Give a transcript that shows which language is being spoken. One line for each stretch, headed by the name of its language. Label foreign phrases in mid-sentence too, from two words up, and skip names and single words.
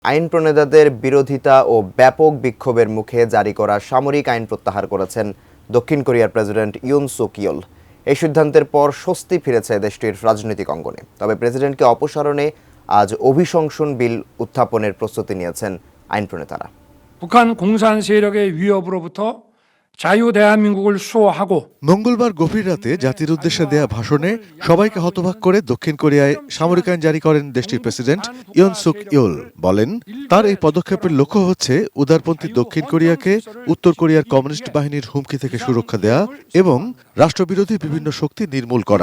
Bangla: আইন প্রণেতাদের বিরোধিতা ও ব্যাপক বিক্ষোভের মুখে জারি করা সামরিক আইন প্রত্যাহার করেছেন দক্ষিণ কোরিয়ার প্রেসিডেন্ট ইউন সুক ইয়োল। এই সিদ্ধান্তের পর স্বস্তি ফিরেছে দেশটির রাজনৈতিক অঙ্গনে। তবে প্রেসিডেন্টকে অপসারণে আজ অভিশংসন বিল উত্থাপনের প্রস্তুতি নিয়েছেন আইন প্রণেতারা।
Korean: 북한 공산 세력의 위협으로부터 자유 대한민국을 수호하고
Bangla: মঙ্গলবার গভীর রাতে জাতির উদ্দেশ্যে দেয়া ভাষণে সবাইকে হতবাক করে দক্ষিণ কোরিয়ায় সামরিক আইন জারি করেন দেশটির প্রেসিডেন্ট ইয়ন সুক ইয়োল। বলেন, তার এই পদক্ষেপের লক্ষ্য হচ্ছে উদারপন্থী দক্ষিণ কোরিয়াকে উত্তর কোরিয়ার কমিউনিস্ট বাহিনীর হুমকি থেকে সুরক্ষা দেয়া এবং রাষ্ট্রবিরোধী বিভিন্ন শক্তি নির্মূল করা।